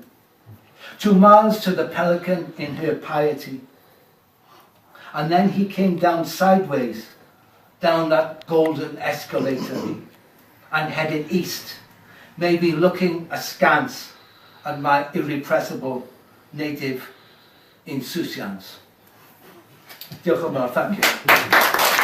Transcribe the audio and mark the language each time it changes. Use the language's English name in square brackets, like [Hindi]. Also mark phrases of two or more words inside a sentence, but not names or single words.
[English] 2 miles to the pelican in her piety. And then he came down sideways down that golden escalator and heading east, maybe looking askance at my irrepressible native insouciance. [Welsh] Diolch yn fawr, [English] thank you.